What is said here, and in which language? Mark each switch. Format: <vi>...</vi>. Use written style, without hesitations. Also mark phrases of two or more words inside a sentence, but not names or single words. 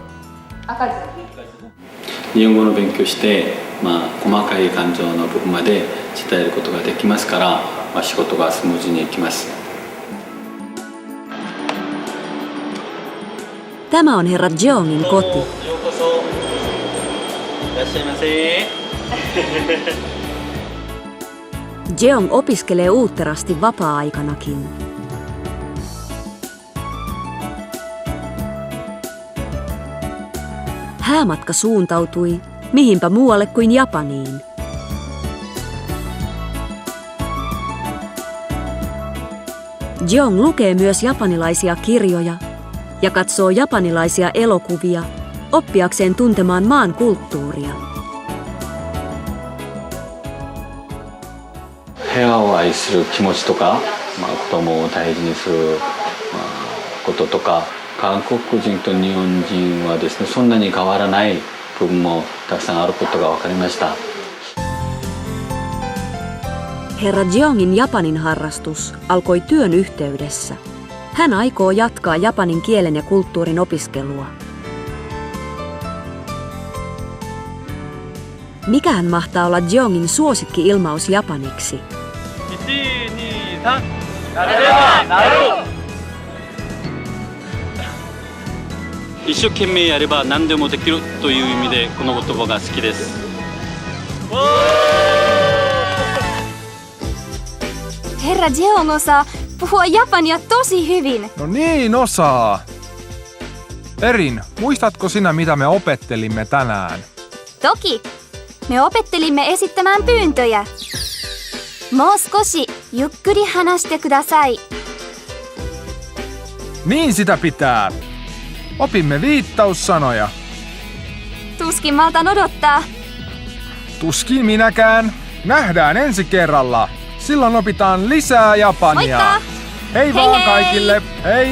<ja>日本語の勉強して、細かい感情の部分まで伝えることができますから、仕事がスムーズにいきます。</ja> <fi>Tämä on herra Jeongin koti. Jeong opiskelee uutterasti vapaa-aikanakin. Häämatka suuntautui mihinpä muualle kuin Japaniin. Jeong lukee myös japanilaisia kirjoja ja katsoo japanilaisia elokuvia oppiakseen tuntemaan maan kulttuuria.</fi> <ja>部屋を愛する気持ちとか、子供を大事にすることとか、韓国人と日本人はですね、そんなに変わらない部分もたくさんあることが分かりました。</ja> <fi>Herra Jeongin Japanin harrastus alkoi työn yhteydessä. Hän aikoo jatkaa japanin kielen ja kulttuurin opiskelua. Mikähän mahtaa olla Jeongin suosikki-ilmaus japaniksi? 1, 2, 3.</fi> <ja>一生懸命やれば何でもできるという意味でこの言葉が好きです。</ja> <fi>Herra Jeong osaa puhua japania tosi hyvin. No niin osaa. Erin, muistatko sinä mitä me opettelimme tänään? Toki. Me opettelimme esittämään pyyntöjä.</fi> <ja>もう少しゆっくり話してください.</ja> <fi>Niin sitä pitää. Opimme viittaussanoja. Tuskin maltan odottaa. Tuskin minäkään. Nähdään ensi kerralla. Silloin opitaan lisää japania. Moikka! Hei vaan kaikille. Hei</fi>